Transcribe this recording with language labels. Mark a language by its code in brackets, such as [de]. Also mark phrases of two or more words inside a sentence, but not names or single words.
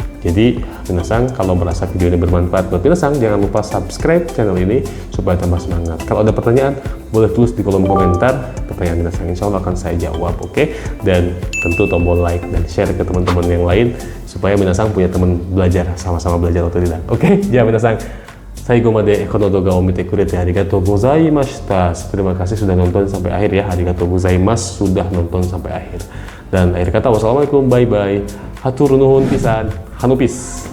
[id] Jadi minasang kalau merasa video ini bermanfaat buat minasang, jangan lupa subscribe channel ini supaya tambah semangat. Kalau ada pertanyaan boleh tulis di kolom komentar. Pertanyaan minasang [ar] إن شاء الله [id] akan saya jawab, oke? Dan tentu tombol like dan share ke teman-teman yang lain supaya minasang punya teman belajar, sama-sama belajar otodidak. Oke, ya minasang. [ja] 最後までこの動画を見てくれてありがとうございました. [id] Terima kasih sudah nonton sampai akhir ya. [ja] ありがとうございます [id] sudah nonton sampai akhir. Dan akhir kata wassalamualaikum, [en] bye bye. [su] Hatur nuhun pisan. Hanupis.